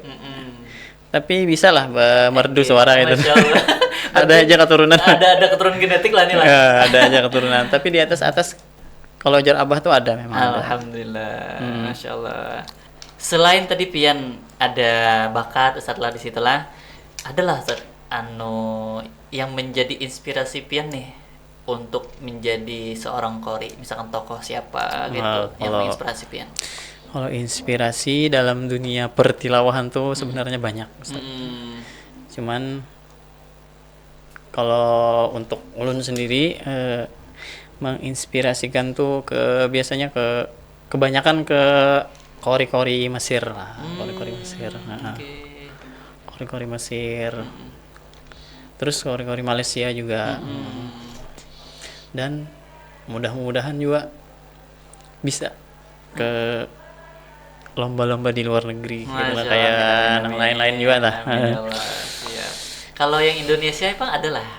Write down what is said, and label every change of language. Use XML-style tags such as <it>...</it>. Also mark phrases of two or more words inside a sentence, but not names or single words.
<id>Tapi bisa lah merdu suara gitu. Ada aja keturunan. Ada keturunan genetik lah nih lah. Ada aja keturunan.</id> <bjn>Tapi di atas kalau jar abah tuh ada memang.</bjn> <id>Alhamdulillah.</id> <ar>ما شاء الله.</ar> <id>Selain tadi pian ada bakat setelah disitulah adalah yang menjadi inspirasi pian nih untuk menjadi seorang qori. Misalkan tokoh siapa gitu yang menginspirasi pian. Kalau inspirasi dalam dunia pertilawahan tuh sebenarnya banyak, Ustaz. Cuman kalau untuk ulun sendiri menginspirasikan tuh biasanya kebanyakan ke qori-qori Mesir lah, qori-qori Mesir. Qori-qori Mesir. Terus qori-qori Malaysia juga. Dan mudah-mudahan juga bisa ke lomba-lomba di luar negeri gitu lah, kayak yang lain-lain juga lah. Kalau yang Indonesia emang adalah</id>